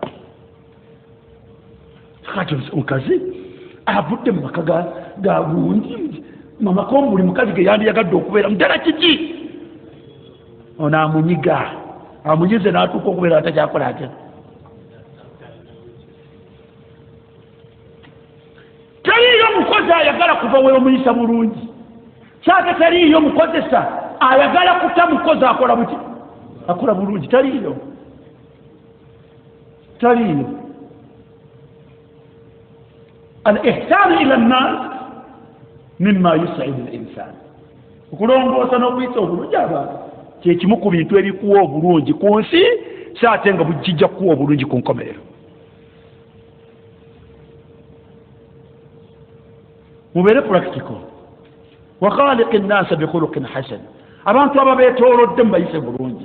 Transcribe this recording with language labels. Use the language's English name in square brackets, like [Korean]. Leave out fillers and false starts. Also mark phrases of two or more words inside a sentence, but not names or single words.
[Ganda] kati omukazi avudde mu maka ga bulungi mamako buli mukazi ge yandiyagadde okubeera mudala kiki ono amunyiga amunyize n'atuuka okubeera atakyakola atya. Teriiyo mukozi ayagala kuva weomuyisa bulungi kyate teriiyo mukozesa ayagala kuta mukozi akola buti akola bulungi teriiyo [Arabic] al-ihsanu ila nnas mimma yus'idu al-insan [Ganda] okulongoosa n'okuyisa obulungi abantu kyekimu ku bintu ebikuwa obulungi ku nsi saate nga bujijja kuwa obulungi ku nkomerero. mubeere practical [Arabic] wa khaliqi nnasa bikhuluqin hasan [Ganda] abantu ababeetoolodde mubayise bulungi.